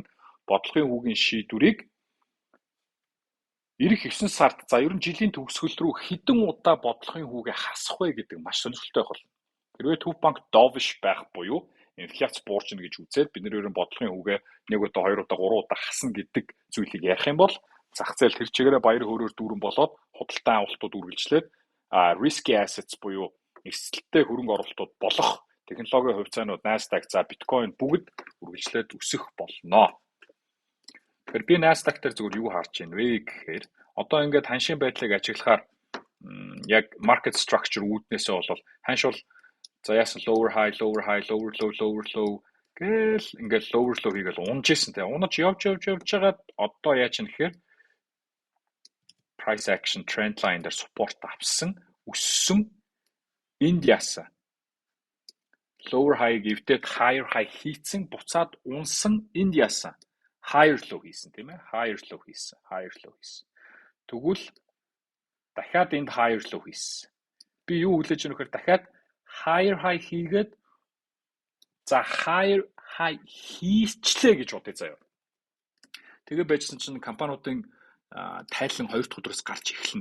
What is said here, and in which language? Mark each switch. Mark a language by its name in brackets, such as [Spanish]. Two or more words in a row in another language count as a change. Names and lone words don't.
[Mongolian] Бодлогын хүүгийн шийдвэрийг эх 9 сард за ер нь жилийн төгсгөл рүү хэдэн удаа бодлогын хүүгээ хасах вэ гэдэг маш сонирхолтой байх болно. Хэрвээ Төв банк dovish байх буюу инфляц буурчна гэж үзээд бид нэр бодлогын хүүгээ 1 удаа 2 удаа 3 удаа хасна гэдэг зүйлийг ярих юм бол зах зээл тэр чигээрээ баяр хөөрөөр дүүрэн болоод худалдан авалтууд үргэлжлээд [English] risky assets [Mongolian] буюу эрсдэлтэй хөрөнгө оруулалтууд болох технологийн хувьцаанууд Nasdaq за биткойн бүгд үргэлжлээд өсөх болно. Тэгэхээр би Nasdaq дээр зөвхөн юу харж байна вэ гэхээр одоо ингээд ханшийн байдлыг ажиглахаар яг [English] market structure [Mongolian] үүднээсээ бол ханш бол за яасан [English] lower high lower low [Mongolian] гэл ингээд [English] lower low [Mongolian] хийгээл унжсэн те унаж явж байгаад одоо яаж юм гэхээр [English] price action trend line [Mongolian] дээр support авсан өссөн энд яасан [English] lower high [Mongolian] гэвдээд [English] higher high [Mongolian] хийцэн буцаад унсан энд яасан [English] higher low [Mongolian] хийсэн тийм ээ [English] higher low [Mongolian] хийсэн тэгвэл дахиад энд [English] higher low [Mongolian] хийсэн би юу хүлээж өгөх вэ дахиад [English] higher high [Mongolian] хийгээд за [English] higher high [Mongolian] хийчлээ гэж бодъё заяа тэгээ байжсан чинь компаниудын тайлан 2 дахь өдрөөс гарч эхэлнэ.